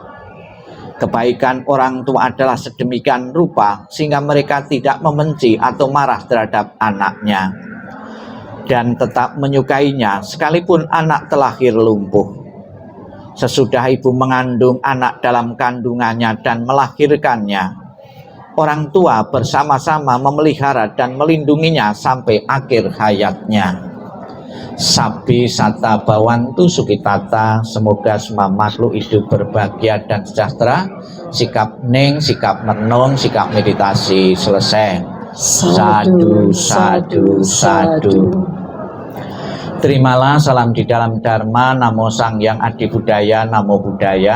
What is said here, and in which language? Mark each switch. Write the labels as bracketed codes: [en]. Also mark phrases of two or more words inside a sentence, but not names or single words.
[id] Kebaikan orang tua adalah sedemikian rupa sehingga mereka tidak membenci atau marah terhadap anaknya, dan tetap menyukainya sekalipun anak terlahir lumpuh. Sesudah ibu mengandung anak dalam kandungannya dan melahirkannya, orang tua bersama-sama memelihara dan melindunginya sampai akhir hayatnya. [pi] Sabi sata bawantu sukitata, [id] semoga semua makhluk hidup berbahagia dan sejahtera. Sikap ning, sikap merenung, sikap meditasi selesai. [pi] Sadu, sadu, sadu. [id] Terimalah salam di dalam Dharma. [pi] Namo Sang Hyang Adi Budaya, Namo Buddhaya.